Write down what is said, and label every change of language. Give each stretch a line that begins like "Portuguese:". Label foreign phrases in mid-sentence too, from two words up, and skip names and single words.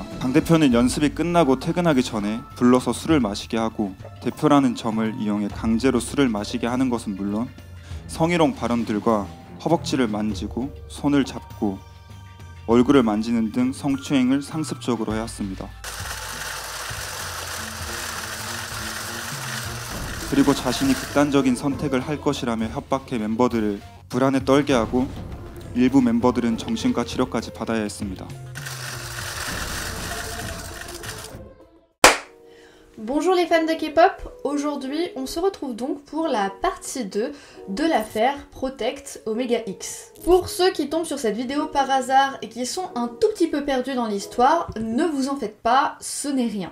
Korean: 강 대표는 연습이 끝나고 퇴근하기 전에 불러서 술을 마시게 하고 대표라는 점을 이용해 강제로 술을 마시게 하는 것은 물론 성희롱 발언들과 허벅지를 만지고 손을 잡고 얼굴을 만지는 등 성추행을 상습적으로 해왔습니다. 그리고 자신이 극단적인 선택을 할 것이라며 협박해 멤버들을 불안에 떨게 하고 일부 멤버들은 정신과 치료까지 받아야 했습니다.
French: Bonjour les fans de K-pop, aujourd'hui on se retrouve donc pour la partie 2 de l'affaire Protect Omega X. Pour ceux qui tombent sur cette vidéo par hasard et qui sont un tout petit peu perdus dans l'histoire, ne vous en faites pas, ce n'est rien.